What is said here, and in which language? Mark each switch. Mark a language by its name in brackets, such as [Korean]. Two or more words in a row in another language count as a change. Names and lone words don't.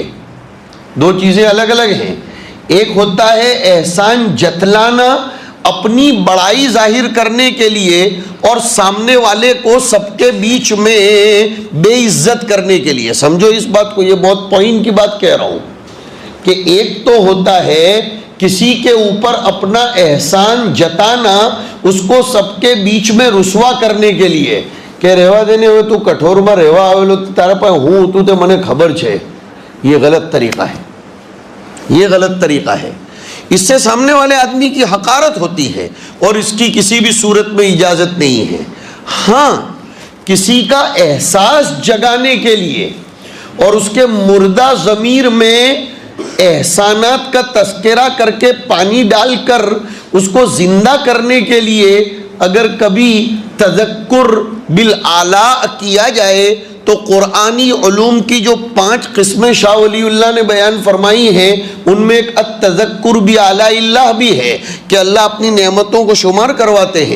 [Urdu] دو چیزیں الگ الگ ہیں، ایک ہوتا ہے احسان جتلانا اپنی بڑائی ظاہر کرنے کے لیے، اور سامنے والے کو سب کے بیچ میں بے عزت کرنے کے لیے۔ سمجھو اس بات کو، یہ بہت پوائنٹ کی بات کہہ رہا ہوں کہ ایک تو ہوتا ہے کسی کے اوپر اپنا احسان جتانا اس کو سب کے بیچ میں رسوا کرنے کے لیے، [Gujarati] કે રહેવા દેને, હવે તું કઠોરમાં રહેવા આવેલો, તારા પાસે હું હતું તે મને ખબર છે. [Urdu] یہ غلط طریقہ ہے, یہ غلط طریقہ ہے. اس سے سامنے والے آدمی کی حقارت ہوتی ہے اور اس کی کسی بھی صورت میں اجازت نہیں ہے. ہاں کسی کا احساس جگانے کے لیے اور اس کے مردہ ضمیر میں احسانات کا تذکرہ کر کے پانی ڈال کر اس کو زندہ کرنے کے لیے اگر کبھی تذکر بالاعلیٰ کیا جائے تو قرآنی علوم کی جو 5 قسمیں شاہ ولی اللہ نے بیان فرمائی ہیں ان میں ایک التذکر باعلیٰ اللہ بھی ہے کہ اللہ اپنی نعمتوں کو شمار کرواتے ہیں.